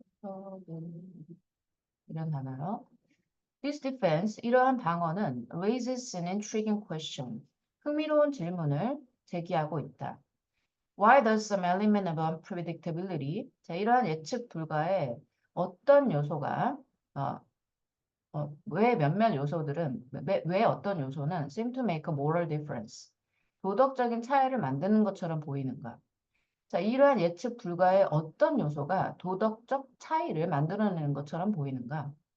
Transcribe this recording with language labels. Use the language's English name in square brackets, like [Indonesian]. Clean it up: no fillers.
[Korean] unpredictable 이런 단어요. [English] This defense, [Korean] 이러한 방어는 [English] raises an intriguing question. [Korean] 흥미로운 질문을 제기하고 있다. [English] Why does some element of unpredictability? [Korean] 자, 이러한 예측 불가의 어떤 요소가 왜 몇몇 요소들은 왜 어떤 요소는 [English] seem to make a moral difference? [Korean] 도덕적인 차이를 만드는 것처럼 보이는가? 자, 이러한 예측 불가의 어떤 요소가 도덕적 차이를 만들어내는 것처럼 보이는가?